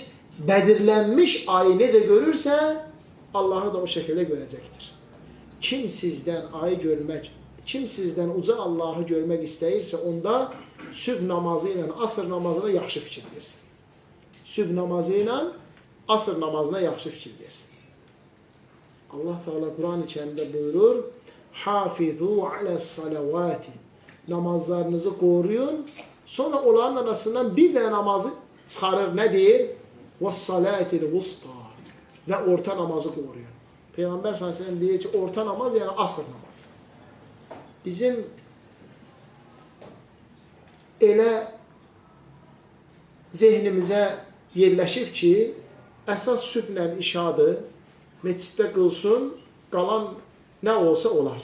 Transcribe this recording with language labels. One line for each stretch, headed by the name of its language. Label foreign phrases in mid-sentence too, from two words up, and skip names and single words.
Azerbaijani: Bədirlənmiş ayı necə görürsə, Allahı da o şəkildə görəcəkdir. Kim sizdən uca Allahı görmək istəyirsə, onda sübh namazı ilə asır namazına yaxşı fikir versin. Sübh namazı ilə asır namazına yaxşı fikir versin.
Turkish: Allah Teala Kur'an-ı Kerim'de buyurur,
Arabic: حافظوا على الصلوات.
Turkish: Namazlarınızı koruyun. Sonra onların arasından bir tane namazı çıkarır.
Azerbaijani: Ne deyir?
Arabic: والصلاة الوسطى.
Turkish: Ve orta namazı koruyun. Peygamber
Arabic: صلى الله عليه وسلم
Azerbaijani: deyir ki,
Turkish: orta namaz yani asır namazı.
Azerbaijani: Bizim elə zehnimizə yerləşib ki, əsas sübhlə işadır, meclisdə qılsın, qalan nə olsa olar.